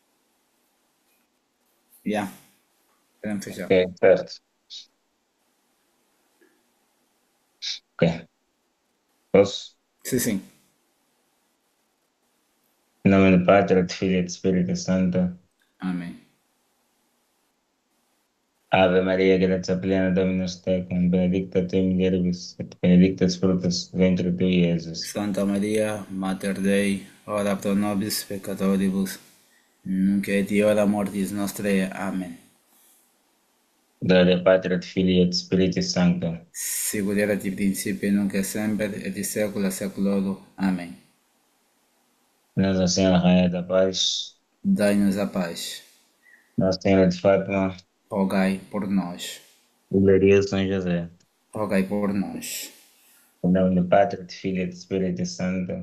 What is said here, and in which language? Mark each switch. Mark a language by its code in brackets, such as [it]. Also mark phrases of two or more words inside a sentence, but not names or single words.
[pt] Já, podemos fechar. Ok, certo. Ok. Posso? Sim, sim. Em nome do Pai, do Filho e do Espírito Santo. Amém. [la] Ave Maria, gratia plena, Dominus tecum, benedicta tu in mulieribus, et benedictus fructus ventris tui, Iesus. Santa Maria, Mater Dei, ora pro nobis peccatoribus, nunc et hora mortis nostrae. [pt] Amém. [la] Gloria Patri et Filii et Spiritus Sancto. Sicut erat in principio, nunc et semper, et in saecula saeculorum. [pt] Amém. Nossa Senhora Rainha da Paz, Dai-nos a paz. Nossa Senhora de Fátima, Rogai por nós. e glorioso São José. Rogai por nós. Em nome do Pai, do Filho e do Espírito Santo.